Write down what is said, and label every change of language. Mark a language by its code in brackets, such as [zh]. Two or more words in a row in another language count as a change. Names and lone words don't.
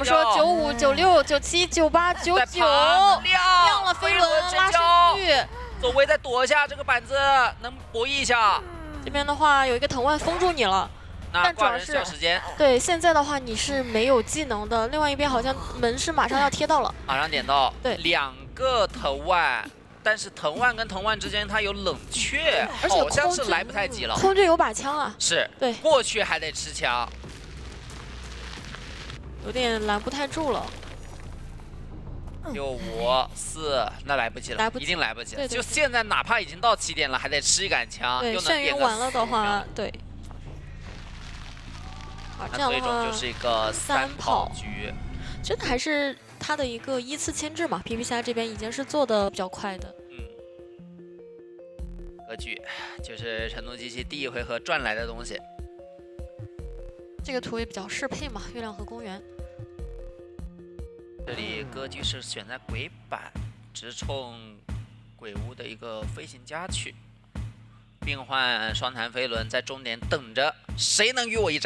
[zh] 怎麼說？95、96、97、98、99，亮了飛輪，拉升區。走位再躲一下，這個板子能博弈一下。這邊的話有一個藤蔓封住你了，但主要是對現在的話你是沒有技能的。另外一邊好像門是馬上要貼到了，馬上點到。對，2個藤蔓。但是藤蔓跟藤蔓之間它有冷卻，而且好像是來不太及了。空軍有把槍啊，是，對，過去還得吃槍，有點攔不太住了。 6、5、4，那来不及了，一定来不及了。就现在，哪怕已经到起点了，还得吃一杆枪，对，又能点个完了的话，对。那最终就是一个3跑局。真的还是他的一个依次牵制嘛 ，PP 侠这边已经是做的比较快的。格局就是成都机器第1回合賺來的東西。這個圖也比較適配嘛，月亮河公園。這裡格局是選在鬼板，直衝鬼屋的一個飛行家去。病患雙彈飛輪在終點等着，誰能與我一戰？